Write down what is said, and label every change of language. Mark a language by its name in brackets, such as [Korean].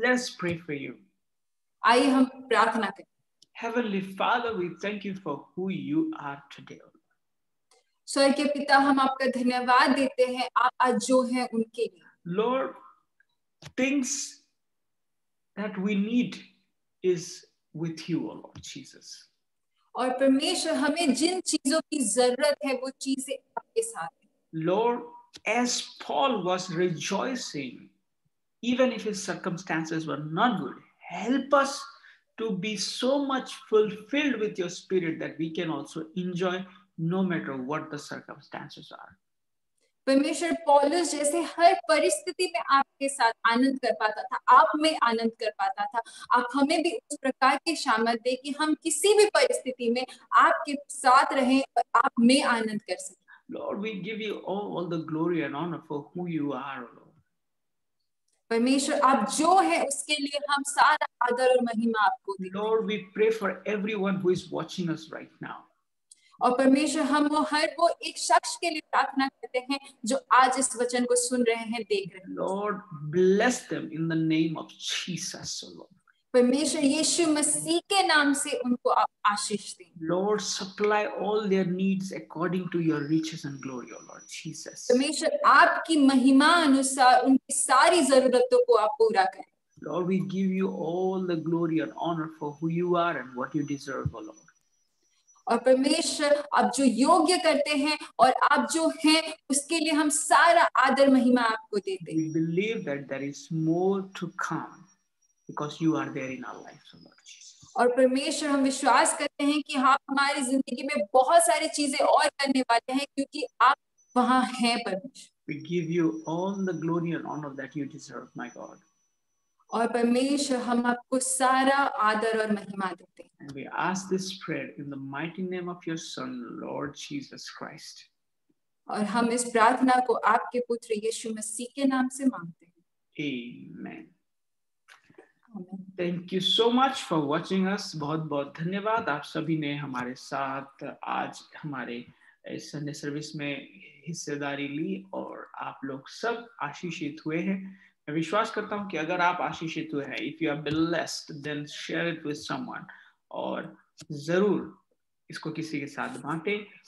[English] Let's pray for you. [Hindi] आइए हम प्रार्थना करें. [English] Heavenly Father, we thank you for who you are today. [Hindi] स्वर्ग के पिता, हम आपका धन्यवाद देते हैं आप आज जो हैं उनके लिए. [English] Lord, things that we need is with you, O Lord Jesus. [Hindi] और परमेश्वर हमें जिन चीजों की जरूरत है वो चीजें आपके साथ हैं. [English] Lord, as Paul was rejoicing, even if his circumstances were not good, help us to be so much fulfilled with your spirit that we can also enjoy no matter what the circumstances are. [Hindi] परमेश्वर पौलुस जैसे हर परिस्थिति में आपके साथ आनंद कर पाता था, आप में आनंद कर पाता था, आप हमें भी उस प्रकार की सामर्थ दे कि हम किसी भी परिस्थिति में आपके साथ रहें और आप में आनंद कर सकें. [English] Lord, we give you all the glory and honor for who you are, Lord. [Hindi] परमेश्वर आप जो है उसके लिए हम सारा आदर और महिमा आपको देते हैं. [English] Lord, we pray for everyone who is watching us right now. [Hindi] और परमेश्वर हम वो एक शख्स के लिए प्रार्थना करते हैं जो आज इस वचन को सुन रहे हैं, देख रहे हैं. [English] Lord, bless them in the name of Jesus, Lord. [Hindi] परमेश्वर यीशु मसीह के नाम से उनको आप आशीष दें. [English] Lord, supply all their needs according to your riches and glory, O Lord Jesus. [Hindi] परमेश्वर आपकी महिमा अनुसार उनकी सारी जरूरतों को आप पूरा करें. [English] Lord, we give you all the glory and honor for who you are and what you deserve, O Lord. [Hindi] और परमेश्वर आप जो योग्य करते हैं और आप जो हैं उसके लिए हम सारा आदर महिमा आपको देते हैं। [English] We believe that there is more to come because you are there in our lives, O Lord Jesus. [Hindi] और परमेश्वर हम विश्वास करते हैं कि आप हमारी जिंदगी में बहुत सारी चीजें और करने वाले हैं क्योंकि आप वहां हैं परमेश्वर। [English] We give you all the glory and honor that you deserve, my God. [Hindi] और परमेश्वर हम आपको सारा आदर और महिमा देते हैं। [English] And we ask this prayer in the mighty name of your Son, Lord Jesus Christ. [Hindi] और हम इस प्रार्थना को आपके पुत्र यीशु मसीह के नाम से मांगते हैं। [English] Amen. [Hindi] आमीन। [English] Thank you so much for watching us. [Hindi] बहुत बहुत धन्यवाद आप सभी ने हमारे साथ आज हमारे इस संडे सर्विस में हिस्सेदारी ली और आप लोग सब आशीषित हुए हैं। मैं विश्वास करता हूं कि अगर आप आशीषित हुए हैं, [English] if you are blessed, then share it with someone, [Hindi] और जरूर इसको किसी के साथ बांटें।